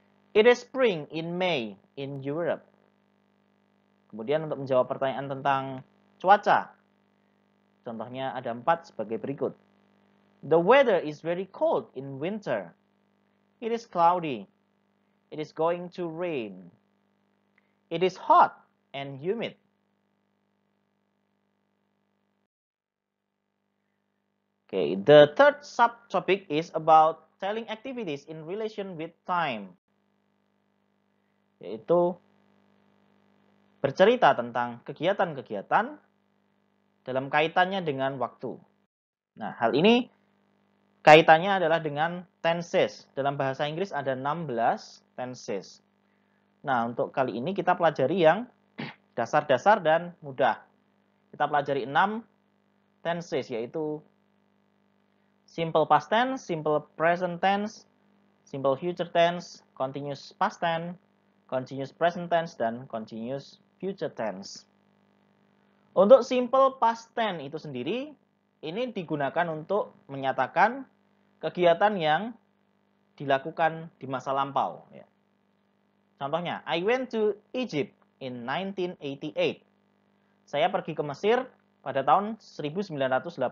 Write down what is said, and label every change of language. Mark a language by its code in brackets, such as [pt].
[en] It is spring in May in Europe. [id] Kemudian untuk menjawab pertanyaan tentang cuaca, contohnya ada 4 sebagai berikut. [en] The weather is very cold in winter. It is cloudy. It is going to rain. It is hot and humid. Okay, the third subtopic is about telling activities in relation with time. [id] Yaitu bercerita tentang kegiatan-kegiatan dalam kaitannya dengan waktu. Nah, hal ini kaitannya adalah dengan tenses. Dalam bahasa Inggris ada 16 tenses. Nah, untuk kali ini kita pelajari yang dasar-dasar dan mudah. Kita pelajari 6 tenses, yaitu simple past tense, simple present tense, simple future tense, continuous past tense, continuous present tense, dan continuous future tense. Untuk simple past tense itu sendiri, ini digunakan untuk menyatakan kegiatan yang dilakukan di masa lampau. Ya. [en] Contohnya, I went to Egypt in 1988. [id] Saya pergi ke Mesir pada tahun 1988.